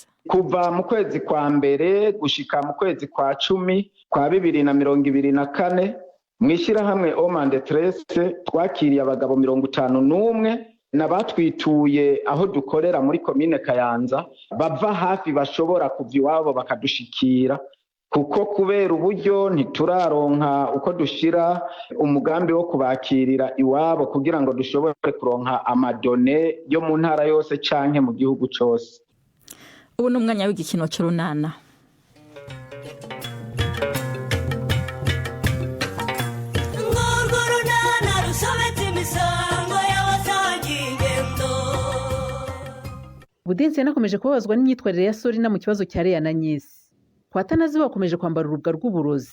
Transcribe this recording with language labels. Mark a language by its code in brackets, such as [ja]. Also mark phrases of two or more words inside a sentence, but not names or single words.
[rn] Kuva mu kwezi kwa mbere gushika mu kwezi kwa 10 kwa 2024 mwishirahamwe Homme en Détresse twakiriye abagabo 51 nabatwituye aho dukorera muri commune Kayanza, bava hafi bashobora kuva iwabo bakadushikira, kuko kubera uburyo ntituraronka uko dushira umugambi wo kubakirira iwabo kugira ngo dushobore kuronka amadone yo mu ntara yose canke mu gihugu cose. Ubu n'umwanya w'igikino c'urunana. Ngorgo runana rusobetse imisango Budensi yanakomeje kubabazwa n'imyitwarire ya Sorina mu kibazo cya Leya na Nyesi. Kwa Atanazi bakomeje kwambara urubwa rw'uburozi.